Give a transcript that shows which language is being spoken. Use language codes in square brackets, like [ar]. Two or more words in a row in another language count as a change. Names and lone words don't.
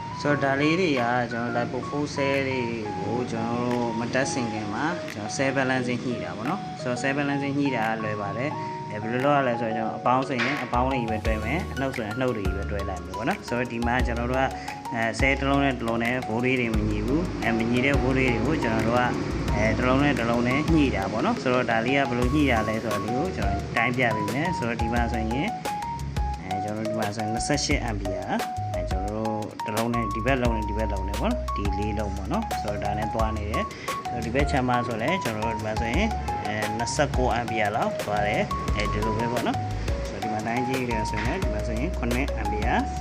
[my] ဆိုတော့ဒါလေးတွေကကျွန်တော် lipophosphate တွေကိုကျွန်တော်တို့မတက်ဆင်ခင်မှာကျွန်တော် [en] cell balancing [my] ညှိတာပေါ့နော်ဆိုတော့ [en] cell balancing [my] ညှိတာလွယ်ပါတယ်ဘယ်လိုလုပ်ရလဲဆိုတော့ကျွန်တော်အပေါင်းဆိုရင်အပေါင်းလေးပဲတွဲမယ်အနှုတ်ဆိုရင်အနှုတ်တွေပဲ တွဲလိုက်မယ်ပေါ့နော်ဆိုတော့ဒီမှာကျွန်တော်တို့ကဆဲတစ်လုံးနဲ့တစ်လုံးနဲ့ဘိုးလေးတွေမညီဘူးမညီတဲ့ဘိုးလေးတွေကိုကျွန်တော်တို့ကတစ်လုံးနဲ့တစ်လုံးနဲ့ညှိတာပေါ့နော် ဆိုတော့ဒါလေးကဘယ်လိုညှိရလဲဆိုတော့ဒီကိုကျွန်တော်တိုင်းပြပေးမယ်ဆိုတော့ဒီမှာဆိုရင်ကျွန်တော်တို့ဒီမှာဆိုရင်28 ampere ကျွန်တော်တို့တစ်လုံးနဲ့ဒီဘက်လုံးနဲ့ဒီဘက်လုံးနဲ့ပေါ့နော်ဒီလေးလုံးပေါ့နော်ဆိုတော့ဒါနဲ့သွားနေတယ်ဆိုတော့ဒီဘက်ချမ်းမှာဆိုလဲကျွန်တော်တို့ဒီမှာဆိုရင်29 ampere လောက်သွားတယ်ဒီလိုပဲပေါ့နော်ဆိုတော့ဒီမှာတိုင်းကြည့်ရဆိုရင်ဒီမှာဆိုရင်9 ampere